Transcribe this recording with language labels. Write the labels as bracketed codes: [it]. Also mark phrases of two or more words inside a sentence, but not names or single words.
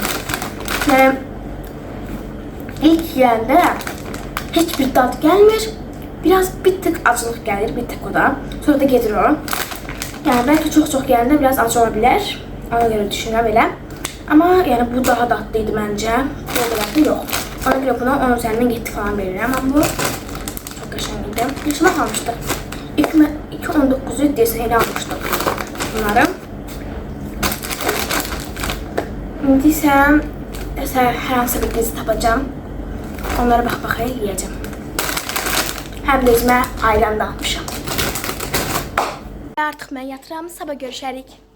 [az] Yani ilk yiyəndə heç bir dad gəlmir. Biraz bir tık acılıq gəlir, bir tık o da. Sonra da gedir o. [tr] Yani belki çok yiyəndə biraz acı olabilir. [az] Ona göre düşünürəm elə. [tr] Ama yani bu daha dadlıydı bence. Bu kadar da yok. Ona göre buna 10 üzerinden 7 falan veririm. [az] Ama bu çok qəşəngdir. [tr] Yaşıma kalmıştı. [az] 2.19'u deyəsən elə almışdım bunları. İndi isə hər hansı bir dizi tapacağım. Onlara bax-baxa yiyəcəm. Həm də özümə ayran da almışam. Artıq mən yatıram, sabah görüşərik.